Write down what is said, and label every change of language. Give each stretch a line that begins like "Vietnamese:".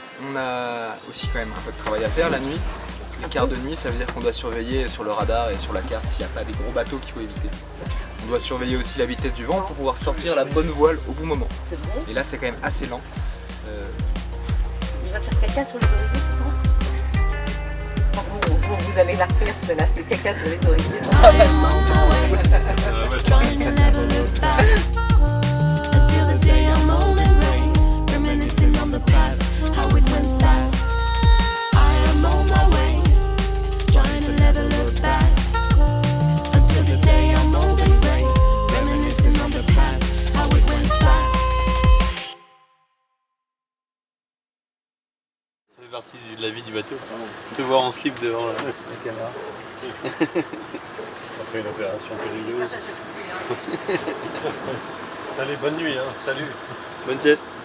French: On a aussi quand même un peu de travail à faire la nuit. Les quarts de nuit, ça veut dire qu'on doit surveiller sur le radar et sur la carte s'il n'y a pas des gros bateaux qu'il faut éviter. On doit surveiller aussi la vitesse du vent pour pouvoir sortir la bonne voile au bon moment. C'est bon. Et là c'est quand même assez lent. Il va faire caca sur les oreillers, tu penses? Vous allez la refaire, celle-là, c'est caca sur les oreillers.
English: I am on my way, trying to never look back. Until the day I'm old and grey, reminiscing on the past, how it went fast. I am on my way, trying to never look back. Until the day I'm old and grey, reminiscing on the past, how it went fast.
French: Ça fait partie de la vie du bateau. Te voir en slip devant la caméra. Après une opération périlleuse. Allez, bonne nuit, hein. Salut. Bonne sieste.